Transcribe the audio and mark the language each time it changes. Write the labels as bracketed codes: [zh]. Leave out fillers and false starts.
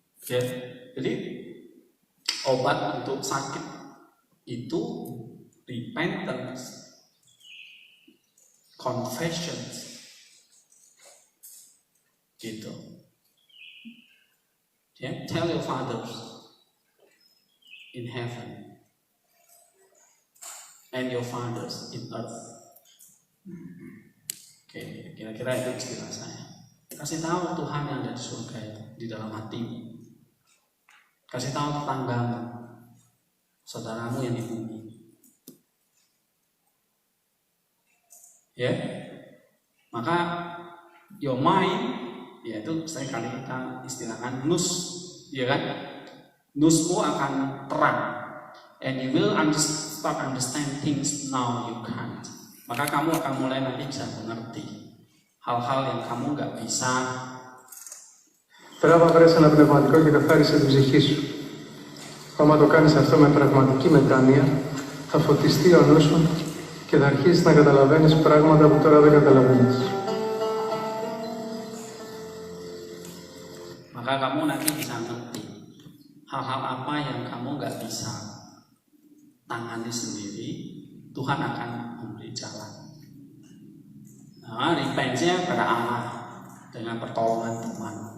[id] Ya. Jadi obat untuk sakit itu [en] repentance, confessions, [id] gitu. [en] Yeah, tell your fathers in heaven and your fathers in earth. [id] Oke, kira-kira itu istilah saya. Kasih tahu Tuhan yang ada di surga itu di dalam hatimu. Kasih tahu tetanggamu, saudaramu yang di bumi. Ya, maka [en] your mind, [id] yaitu saya kali kita istilahkan nus, ya kan? Nusmu akan terang, [en] and you will start understand things now you can't. [id] Maka kamu akan mulai nanti bisa mengerti hal-hal yang kamu nggak bisa. [el] Τράβα βρες ένα πνευματικό και καθάρισε την ψυχή σου. Άμα το κάνεις αυτό με πραγματική μετάνοια, θα φωτιστεί ο νους σου και θα αρχίσεις να καταλαβαίνεις πράγματα που τώρα δεν καταλαβαίνεις. [id] Maka kamu nanti bisa ngerti hal-hal apa yang kamu nggak bisa tangani sendiri, Tuhan akan memberi jalan. Nah, repentnya pada Allah dengan pertolongan Tuhan.